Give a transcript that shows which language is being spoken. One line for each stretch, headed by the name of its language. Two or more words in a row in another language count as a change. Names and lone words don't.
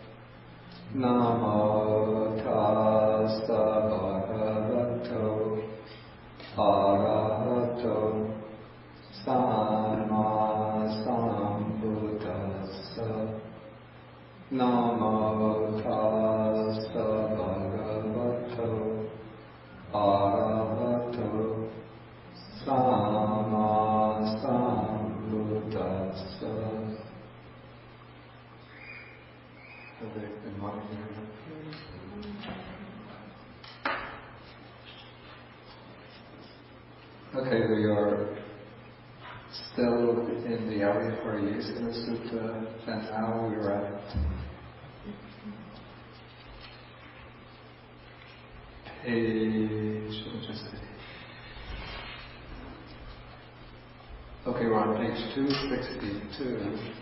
Pali: Namo tassa bhagavato arahato samma sambuddhassa. Namo tassa bhagavato arahato samma sambuddhassa.
English: Good morning. Okay, we are still in the Ariyapariyesana Sutta, and now we're at page, okay, we're on page 262.